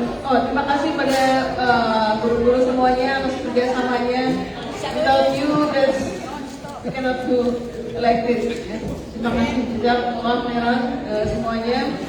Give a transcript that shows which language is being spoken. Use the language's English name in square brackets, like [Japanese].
[Indonesian] Terima kasih pada guru-guru semuanya atas kerjasamanya. [English] Without you, we cannot do like this. [Indonesian] Terima kasih juga Allah Merah semuanya.